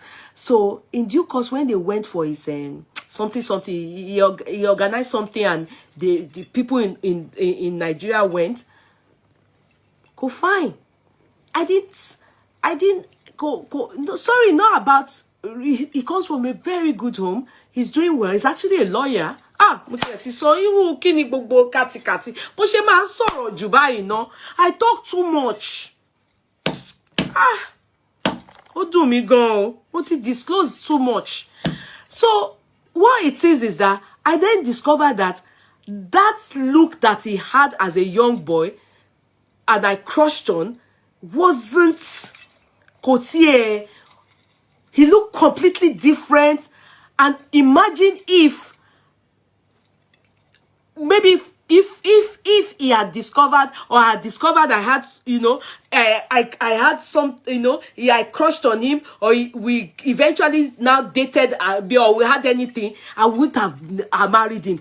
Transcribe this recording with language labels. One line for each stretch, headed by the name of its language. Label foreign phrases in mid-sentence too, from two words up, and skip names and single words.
English: So in due course, when they went for his something, he organized something, and the people in Nigeria went. Go fine. I didn't go. No, sorry, not about. He comes from a very good home. He's doing well. He's actually a lawyer. So you
Yoruba: kini gbogbo kati. Bó ṣe máa sọ̀rọ̀ jù báyìí ná.
English: I talk too much.
Yoruba: Ó dùn mí gan o. Mo ti
English: disclose too much. So what it is that I then discovered that look that he had as a young boy and I crushed on wasn't Cotier. He looked completely different. And imagine if maybe if he had discovered, or I had discovered I had, I had some, I crushed on him, or we eventually now dated, or we had anything, I wouldn't have married him.